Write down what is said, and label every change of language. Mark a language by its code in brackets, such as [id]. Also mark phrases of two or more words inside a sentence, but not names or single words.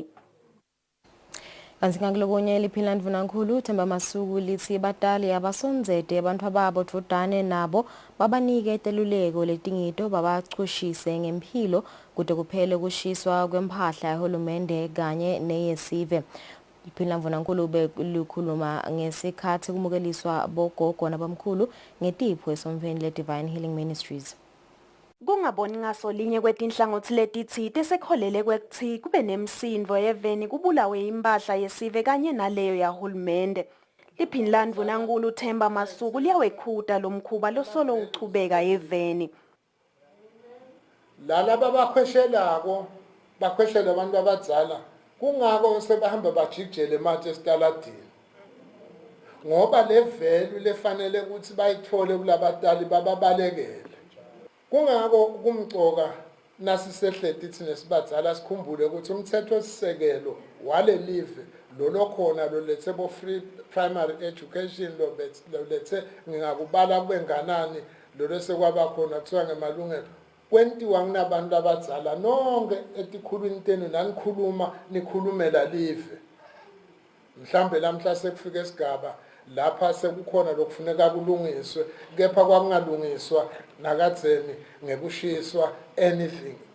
[ss] Kanti ngakulobonye liphilani vunankulu Themba Masuku lithi badali abasonzede abantu ababo tvodane nabo babanike eteluleko letingito babachushise ngempilo kude kuphele kushiswa kwempahla yahulumende kanye neyesive. Liphilani vunankulu bekukhuluma ngesikhathi kumukeliswa bogogo nabamkhulu ngetipho esomveni le Divine Healing Ministries. Kungaboni ngasolinye kwetinhlangothi letithite sekholele kwekuthi kube nemsindvo yeveni kubulawe impahla yesive kanye naleyo yahulumende. Liphilani vunankulu Themba Masuku liyawekhuta lomkhuba losolo uchubeka yeveni. Lalaba bakhweshelako bakhweshela abantu abadzala kungako sebahamba bajikjele manje esitaladini ngoba le value lefanele ukuthi bayithole kulabatali bababalekele. Kungako kumcoka nasisehleti thina sibadzala sikhumbule ukuthi umthetho osisekelo wale live lo khona lo lethe bo [en] free primary education [ss] lo lethe ngingakubala kubenganani lo sekwaba khona kuthiwa ngemalungelo kwentiwa kunabantu abadzala nonke etikhulwini tenu nanikhuluma nikhulumela live. Mhlambe lamhla sekufika esigaba lapha sekukhona lokufuneka kulungiswe kepha kwakungalungiswa nakadzeni ngekushiswa anything.